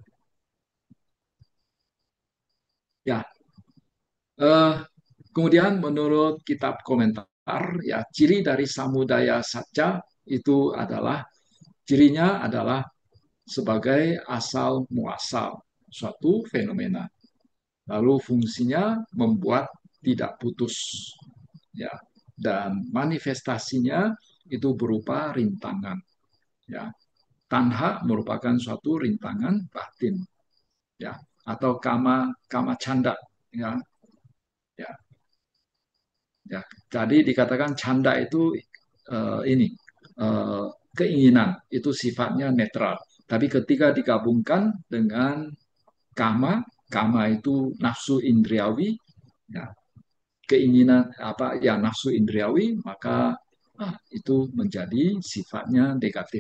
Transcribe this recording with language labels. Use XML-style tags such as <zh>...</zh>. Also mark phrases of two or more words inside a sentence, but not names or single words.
<id>Ya, eh, kemudian menurut kitab komentar, ya ciri dari samudaya saja itu adalah cirinya adalah sebagai asal muasal suatu fenomena. Lalu fungsinya membuat tidak putus, ya, dan manifestasinya itu berupa rintangan. Ya, tanha merupakan suatu rintangan batin, ya, atau</id> <pi>kama kama canda,</pi> <id>ya, ya, ya. Jadi dikatakan canda itu ini keinginan itu sifatnya netral. Tapi ketika digabungkan dengan kama, kama itu nafsu indriawi, ya, keinginan apa ya nafsu indriawi, maka itu menjadi sifatnya negatif.</id>